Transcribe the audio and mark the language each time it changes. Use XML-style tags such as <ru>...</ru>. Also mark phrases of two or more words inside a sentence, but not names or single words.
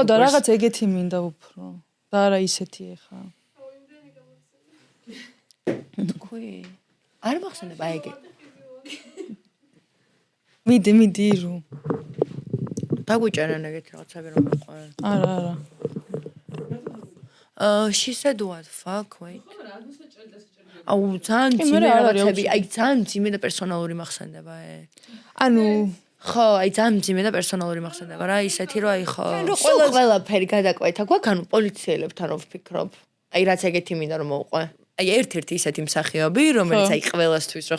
<ka>ხო და რაღაც ეგეთი მინდა უფრო და არა ისეთი ეხა თქვი არ მახსენდება ეგე მიდი ირუ დაგვიჭერენ ეგეთი რაღაცები რომ მოყვე არა</ka> <en>she said what fuck wait</en> <ka>აუ ძალიან ძიმე რაღაცები აი ძალიან ძიმე და პერსონალური მახსენდება ანუ ხო აი ძალიან ძიმე და პერსონალური მახსენდება რა ისეთი რომ აი ხო ყველაფერი გადაკვეთა გვაქვს ანუ პოლიციელებთან რო ვფიქრობ აი რაც ეგეთი მინდა რომ მოვყვე აი ერთ-ერთი ისეთი მსახიობი რომელიც აი ყველასთვის რო ხო</ka>